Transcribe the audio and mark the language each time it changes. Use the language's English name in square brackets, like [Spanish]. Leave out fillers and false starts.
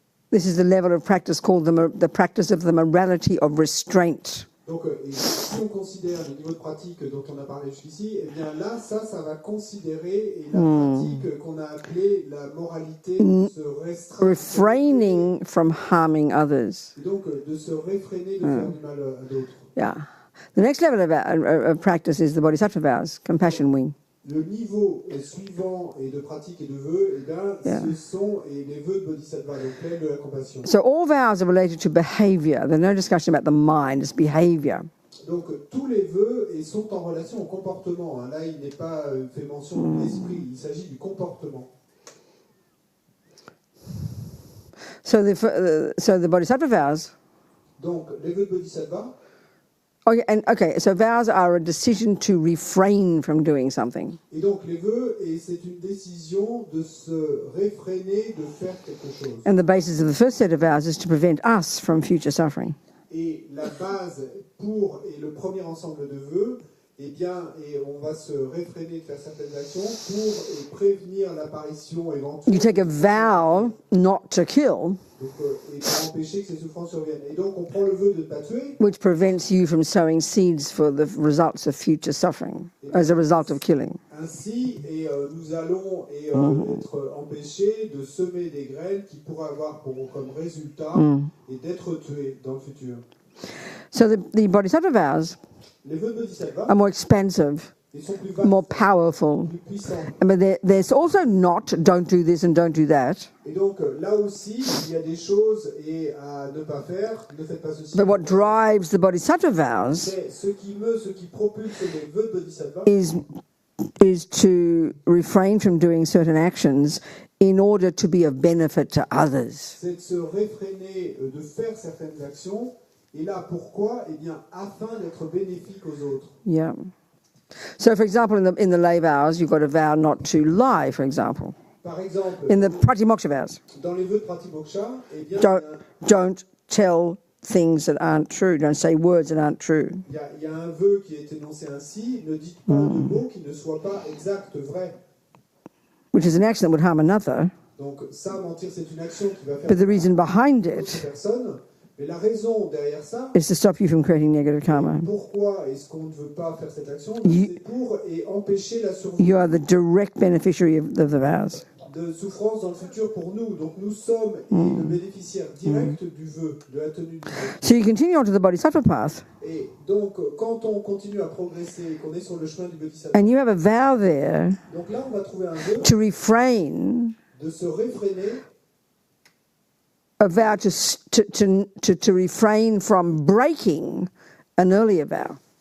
[English] this is the level of practice called the practice of the morality of restraint. [French] Donc, si on considère le niveau de pratique dont on a parlé jusqu'ici, eh bien là, ça va considérer la pratique qu'on a appelée la moralité de se restreindre. [English] Refraining from harming others. [French] Et donc, de se réfréner de faire du mal à d'autres. [English] Yeah. The next level of practice is the bodhisattva vows, compassion wing. [French] Le niveau suivant de pratique et de vœux, ce sont les vœux de bodhisattva, donc plein de la compassion. [English] So all vows are related to behavior. There's no discussion about the mind, it's behavior. [French] Donc tous les vœux sont en relation au comportement. Là, il n'est pas fait mention de l'esprit, il s'agit du comportement. [English] So the bodhisattva vows. [French] Donc les vœux de bodhisattva. [English] So vows are a decision to refrain from doing something. [French] Et donc les vœux, c'est une décision de se réfréner de faire quelque chose. [English] And the basis of the first set of vows is to prevent us from future suffering. [French] Et la base pour le premier ensemble de vœux, on va se réfréner de faire certaines actions pour prévenir l'apparition éventuelle. [English] You take a vow not to kill. [French] Donc, et pour empêcher que ces souffrances surviennent. Et donc, on prend le vœu de ne pas tuer. [English] Which prevents you from sowing seeds for the results of future suffering as a result of killing. [French] Ainsi, nous allons être empêchés de semer des graines qui pourraient avoir comme résultat d'être tués dans le futur. [English] So the bodhisattva vows [French] les vœux de bodhisattva [English] are more expansive, more powerful. But there's also not don't do this and don't do that. [French] Et donc là aussi, il y a des choses à ne pas faire, ne faites pas ceci. [English] But what drives the bodhisattva vows [French] ce qui propulse les vœux de bodhisattva [English] is to refrain from doing certain actions in order to be of benefit to others. [French] C'est de se réfréner de faire certaines actions. Et là, pourquoi? Eh bien, afin d'être bénéfique aux autres. [English] Yeah. So, for example, in the lay vows, you've got a vow not to lie, for example. [French] Par exemple, [English] In the pratimoksha vows, [French] dans les vœux de Pratimoksha, eh bien, [English] don't tell things that aren't true. Don't say words that aren't true. [French] il y a un vœu qui est énoncé ainsi, ne dites pas de mots qui ne soient pas exacts, vrais. [English] Which is an action that would harm another. [French] Donc ça, mentir, c'est une action qui va faire [English] But the reason behind [French] d'autres [English] it [French] personnes. Mais la raison derrière ça, [English] is to stop you from creating negative karma. [French] pourquoi est-ce qu'on ne veut pas faire cette action? C'est pour empêcher la survenue [English] You are the direct beneficiary of the vows. [French] de souffrance dans le futur pour nous. Donc nous sommes le bénéficiaire direct du vœu, de la tenue du vœu. [English] So you continue on to the bodhisattva path, [French] Et donc quand on continue à progresser, qu'on est sur le chemin du bodhisattva, [English] and you have a vow there [French] donc là on va trouver un vœu [English] to refrain, [French] de se réfréner, [English] a vow to refrain from breaking an earlier vow.